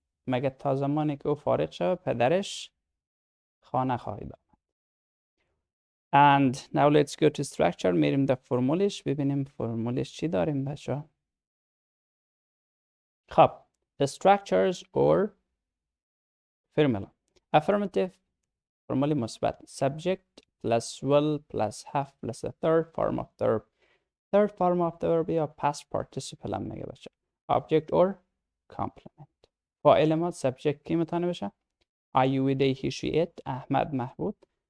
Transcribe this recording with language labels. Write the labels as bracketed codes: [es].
[fa] مگه تا زمانی که او فارغ شود پدرش خانه خواهید آمد. [en] and now let's go to structure. [fa] میریم در فرمولش ببینیم فرمولش چی داریم بچه. [en] خب the structures or formula. Affirmative [fa] فرمول مثبت [en] subject plus will plus have plus the third form of the verb. Third form of the verb یا past participle [fa] هم میگه بچه. [en] Object or complement. [fa] فاعل ما subject کی میتونه بشه؟ آینده he she it احمد محمود.